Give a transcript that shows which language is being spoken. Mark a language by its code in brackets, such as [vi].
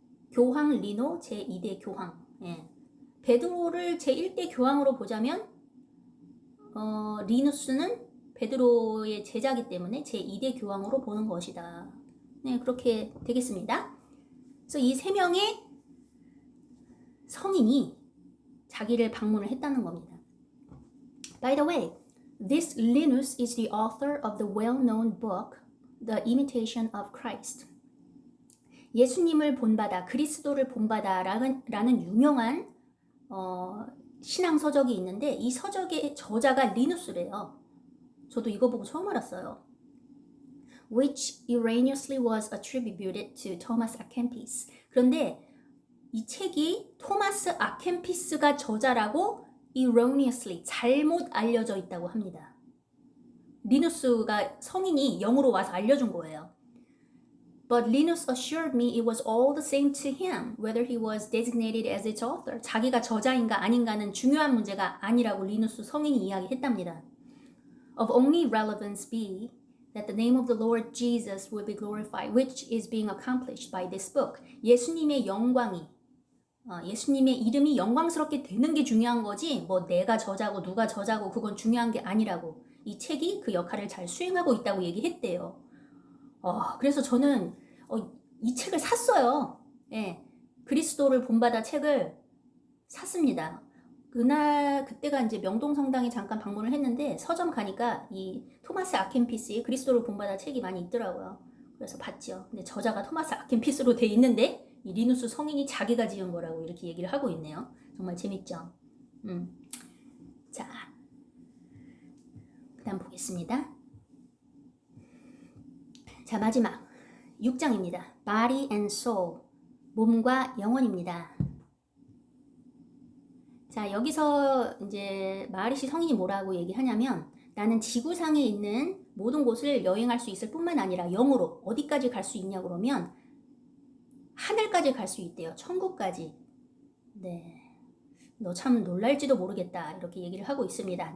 [ko] 교황 리노 제2대 교황. 베드로를 제1대 교황으로 보자면 리누스는 베드로의 제자이기 때문에 제2대 교황으로 보는 것이다. 네, 그렇게 되겠습니다. 그래서 이 3명의 성인이 자기를 방문을 했다는 겁니다. [en] By the way, this Linus is the author of the well-known book, The Imitation of Christ. [ko] 예수님을 본받아, 그리스도를 본받아라는 유명한 신앙 서적이 있는데 이 서적의 저자가 리누스래요. 저도 이거 보고 처음 알았어요. [en] Which erroneously was attributed to Thomas à Kempis. [ko] 그런데 이 책이 토마스 아켄피스가 저자라고 erroneously 잘못 알려져 있다고 합니다. 리누스가 성인이 영으로 와서 알려준 거예요. [en] But Linus assured me it was all the same to him, whether he was designated as its author. [ko] 자기가 저자인가 아닌가는 중요한 문제가 아니라고 리누스 성인이 이야기했답니다. [en] Of only relevance be that the name of the Lord Jesus will be glorified, which is being accomplished by this book. [ko] 예수님의 영광이, 예수님의 이름이 영광스럽게 되는 게 중요한 거지 뭐 내가 저자고 누가 저자고 그건 중요한 게 아니라고. 이 책이 그 역할을 잘 수행하고 있다고 얘기했대요. 그래서 저는 이 책을 샀어요. 그리스도를 본받아 책을 샀습니다. 그때가 이제 명동성당에 잠깐 방문을 했는데 서점 가니까 이 토마스 아켄피스의 그리스도를 본받아 책이 많이 있더라고요. 그래서 봤죠. 근데 저자가 토마스 아켄피스로 돼 있는데 이 리누스 성인이 자기가 지은 거라고 이렇게 얘기를 하고 있네요. 정말 재밌죠. 자, 그다음 보겠습니다. 자, 마지막 6장입니다. [en] Body and Soul, [ko] 몸과 영혼입니다. 자, 여기서 이제 마리시 성인이 뭐라고 얘기하냐면 나는 지구상에 있는 모든 곳을 여행할 수 있을 뿐만 아니라 영으로 어디까지 갈 수 있냐 그러면 하늘까지 갈 수 있대요. 천국까지. 네, 너 참 놀랄지도 모르겠다 이렇게 얘기를 하고 있습니다.